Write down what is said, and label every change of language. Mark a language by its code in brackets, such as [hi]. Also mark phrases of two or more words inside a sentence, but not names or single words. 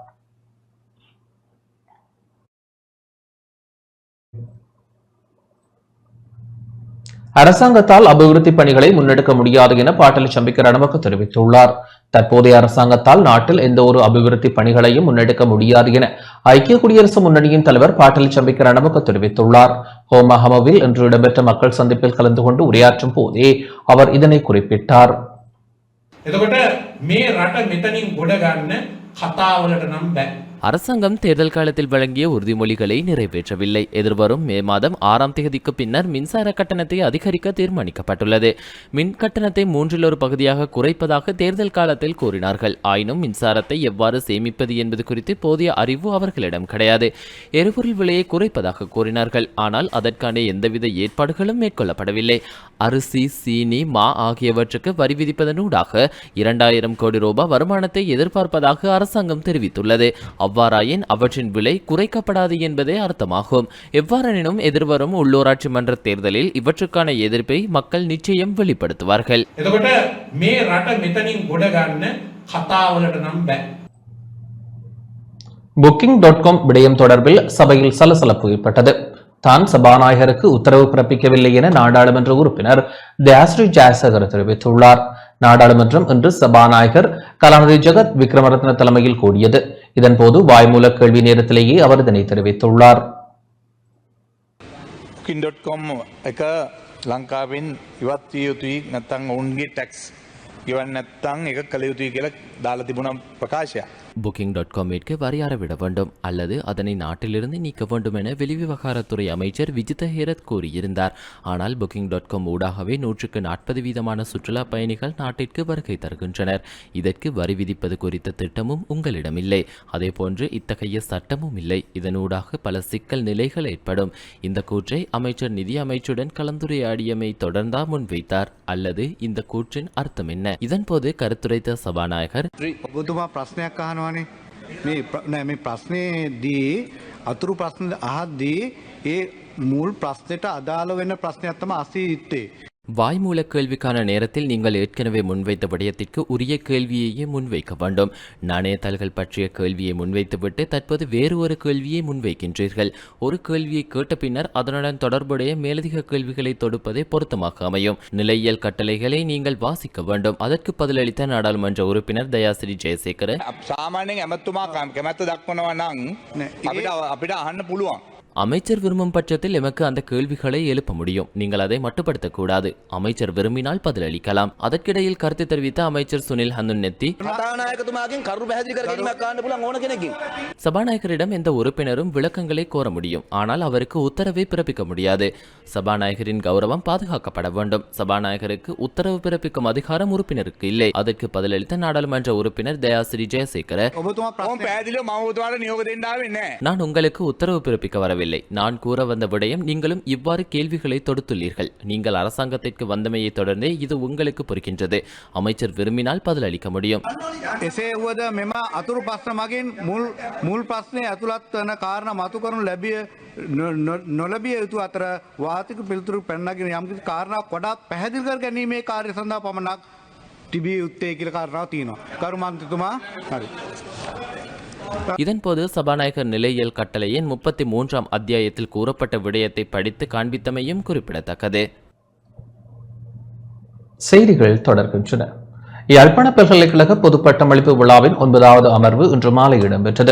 [ta] அரசாங்கத்தால் அபிவிருத்தி பணிகளை முன்னெடுக்க முடியாது என பாட்டலி சம்பிக்க ரணவக்க தெரிவித்துள்ளார். தற்போதைய அரசாங்கத்தால் நாட்டில் எந்த ஒரு அபிவிருத்தி பணிகளையும் முன்னெடுக்க முடியாது என ஐக்கிய குடியரசு முன்னணியின் தலைவர் பாட்டலி சம்பிக்க ரணவக்க தெரிவித்துள்ளார். ஹோமஹமவில் இன்று இடம்பெற்ற மக்கள் சந்திப்பில் கலந்து கொண்டு உரையாற்றும் போதே அவர் இதனை குறிப்பிட்டார். [si] එතකොට මේ රට මෙතනින් ගොඩ ගන්න කතාවලට නම් බෑ. [ta] அரசாங்கம் தேர்தல் காலத்தில் வழங்கிய உறுதிமொழிகளை நிறைவேற்றவில்லை. எதிர்வரும் மே மாதம் 6ஆம் தேதிக்கு பின்னர் மின்சார கட்டணத்தை அதிகரிக்க தீர்மானிக்கப்பட்டுள்ளது. மின் கட்டணத்தை 1/3 பகுதியாக குறைப்பதாக தேர்தல் காலத்தில் கூறினார்கள். ஆயினும் மின்சாரத்தை எவ்வாறு சேமிப்பது என்பது குறித்து போதிய அறிவு அவர்களிடம் கிடையாது. எரிபொருள் விலையை குறைப்பதாக கூறினார்கள். ஆனால் அதற்கான எந்தவித ஏற்பாடுகளும் மேற்கொள்ளப்படவில்லை. அரிசி, சீனி, மா ஆகியவற்றுக்கு வரி விதிப்பதனூடாக 2000 கோடி ரூபாய் வருமானத்தை எதிர்பார்ப்பதாக அரசாங்கம் தெரிவித்துள்ளது. அவ்வாறாயின் அவற்றின் விலை குறைக்கப்படாது என்பதே அர்த்தமாகும். எவ்வாறெனினும் எதிர்வரும் உள்ளூராட்சி மன்ற தேர்தலில் இவற்றுக்கான எதிர்ப்பை மக்கள் நிச்சயம் வெளிப்படுத்துவார்கள். [si] එතකොට මේ රට මෙතනින් ගොඩ ගන්න කතාවලට නම් බෑ. [ta] Booking.com விடயம் தொடர்பில் சபையில் சலசலப்பு ஏற்பட்டது. தான் சபாநாயகருக்கு உத்தரவு பிறப்பிக்கவில்லை என நாடாளுமன்ற உறுப்பினர் தயாஸ்ரீ ஜெயசேகர் தெரிவித்துள்ளார். நாடாளுமன்றம் இன்று சபாநாயகர் கலாநிதி ஜெகத் விக்ரமரத்ன தலைமையில் கூடியது. இதன்போது வாய்மூல கேள்வி நேரத்திலேயே அவர் இதனை தெரிவித்துள்ளார். [si] Booking.com එක ලංකාවෙන් ඉවත් විය යුතුයි නැත්නම් ඔවුන්ගේ ටැක්ස් ගෙවන්න නැත්නම් ඒක කළ යුතුයි කියලා දාලා තිබුණ ප්‍රකාශයක්. [ta] Booking.com-ற்கு வரி அறவிட வேண்டும் அல்லது அதனை நாட்டிலிருந்து நீக்க வேண்டும் என வெளிவிவகாரத்துறை அமைச்சர் விஜித ஹேரத் கூறியிருந்தார். ஆனால் Booking.com ஊடாகவே 140% சுற்றுலா பயணிகள் நாட்டிற்கு வருகை தருகின்றனர். இதற்கு வரி விதிப்பது குறித்த திட்டமும் உங்களிடம் இல்லை. அதேபோன்று இத்தகைய சட்டமும் இல்லை. இதனூடாக பல சிக்கல் நிலைகள் ஏற்படும். இந்த கூற்றை அமைச்சர் நிதி அமைச்சுடன் கலந்துரையாடியமை தொடர்ந்தா முன்வைத்தார். அல்லது இந்த கூற்றின் அர்த்தம் என்ன? இதன்போது கருத்துரைத்த சபாநாயகர் [si] මේ ප්‍රශ්නයේදී අතුරු ප්‍රශ්න අහද්දී ඒ මුල් ප්‍රශ්නයට අදාළ වෙන ප්‍රශ්නයක් තමයි අසී යුත්තේ. [ta] வாய்மூல கேள்விக்கான நேரத்தில் நீங்கள் ஏற்கனவே முன்வைத்த விடயத்திற்கு உரிய கேள்வியையே முன்வைக்க வேண்டும். நாணயத்தாள்கள் பற்றிய கேள்வியை முன்வைத்துவிட்டு தற்போது வேறு ஒரு கேள்வியை முன்வைக்கின்றீர்கள். ஒரு கேள்வியை கேட்ட பின்னர் அதனுடன் தொடர்புடைய மேலதிக கேள்விகளை தொடுப்பதே பொருத்தமாக அமையும். நிலையியல் கட்டளைகளை நீங்கள் வாசிக்க வேண்டும். அதற்கு பதிலளித்த நாடாளுமன்ற உறுப்பினர் தயாஸ்ரீ ஜெயசேகர [si] සාමාන්‍යයෙන් ඇමතුමා කැමැත්ත දක්වනවා නම් අපිට අහන්න පුළුවන්. [ta] அமைச்சர் விரும்பும் பட்சத்தில் எமக்கு அந்த கேள்விகளை எழுப்ப முடியும். நீங்கள் அதை மட்டுப்படுத்தக்கூடாது. அமைச்சர் விரும்பினால் பதிலளிக்கலாம். அதற்கிடையில் கருத்து தெரிவித்த அமைச்சர் சுனில் ஹந்துன்னெத்தி சபாநாயகரிடம் எந்த உறுப்பினரும் விளக்கங்களை கோர முடியும். ஆனால் அவருக்கு உத்தரவை பிறப்பிக்க முடியாது. சபாநாயகரின் கௌரவம் பாதுகாக்கப்பட வேண்டும். சபாநாயகருக்கு உத்தரவு பிறப்பிக்கும் அதிகாரம் உறுப்பினருக்கு இல்லை. அதற்கு பதிலளித்த நாடாளுமன்ற உறுப்பினர் தயாஸ்ரீ ஜெயசேகர நான் உங்களுக்கு உத்தரவு பிறப்பிக்க வரவில்லை. நான் கூற வந்த விடயம் நீங்களும் இவ்வாறு கேள்விகளை தொடுத்துள்ளீர்கள். நீங்கள் அரசாங்கத்திற்கு வந்தமையை தொடர்ந்தே இது உங்களுக்கு பொறுக்கின்றது. அமைச்சர் விரும்பினால் பதிலளிக்க முடியும். [si] එසේ වුවද මෙම අතුරු ප්‍රශ්න මගින් මුල් ප්‍රශ්නයේ ඇතුළත් වන කාරණා මතු කරනු ලැබිය නොලැබිය යුතු අතර වාතික පිළිතුරු පැනනගෙන යම්කිසි කාරණාවක් වඩාත් පැහැදිලි කර ගැනීමේ කාර්ය සඳහා පමණක් තිබිය යුත්තේ කියලා කාරණාවක් තියෙනවා. කරු මන්ත්‍රීතුමා හරි. [ta] இதன்போது சபாநாயகர் நிலையியல் கட்டளையின் 33ஆம் அத்தியாயத்தில் கூறப்பட்ட விடயத்தை படித்து காண்பித்தமையும் குறிப்பிடத்தக்கது. செய்திகள் தொடர்கின்றன. யாழ்ப்பாண பல்கலைக்கழக பொது பட்டமளிப்பு விழாவின் 9வது அமர்வு இன்று மாலை இடம்பெற்றது.